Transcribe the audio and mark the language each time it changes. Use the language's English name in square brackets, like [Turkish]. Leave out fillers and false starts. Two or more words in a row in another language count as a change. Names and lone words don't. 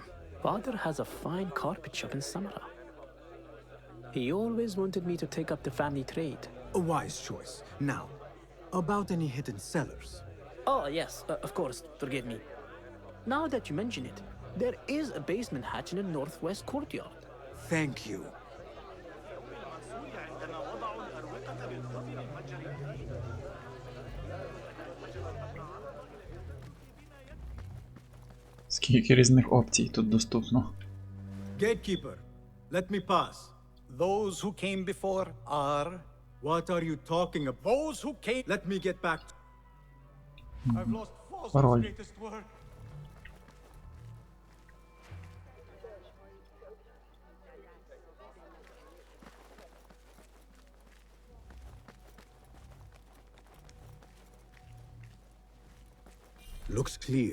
[English] Father has a fine carpet shop in Samara. He always wanted me to take up the family trade. A wise choice. Now, about any hidden cellars. Oh, yes, of course, forgive me. Now that you mention it, there is a basement hatch in the northwest courtyard. Thank you. [Ukrainian] Скільки різних опцій тут доступно. [English] Gatekeeper, let me pass. Those who came before are... What are you talking about? Those who came... Let me get back. I've lost Fawzel's Пароль. greatest word. Looks clear.